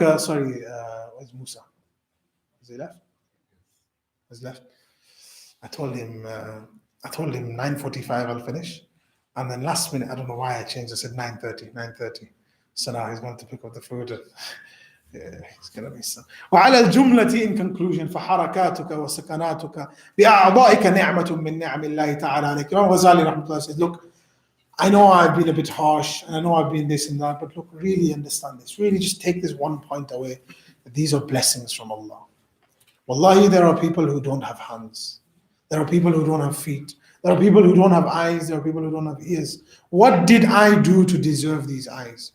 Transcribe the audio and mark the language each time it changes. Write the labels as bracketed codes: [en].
[en] Where's Musa? Is he left? He's left. I told him 9:45 I'll finish. And then last minute, I don't know why I changed. I said 9:30. So now he's going to pick up the food. It's going to be so. [ar] وعلى الجملة, [en] in conclusion, [ar] فحركاتك وسكناتك بأعضائك نعمة من نعم الله تعالى عليك. [en] Imam Ghazali rahmatullah says, look, I know I've been a bit harsh, and I know I've been this and that, but look, really understand this. Really just take this one point away, that these are blessings from Allah. Wallahi, there are people who don't have hands. There are people who don't have feet. There are people who don't have eyes. There are people who don't have ears. What did I do to deserve these eyes?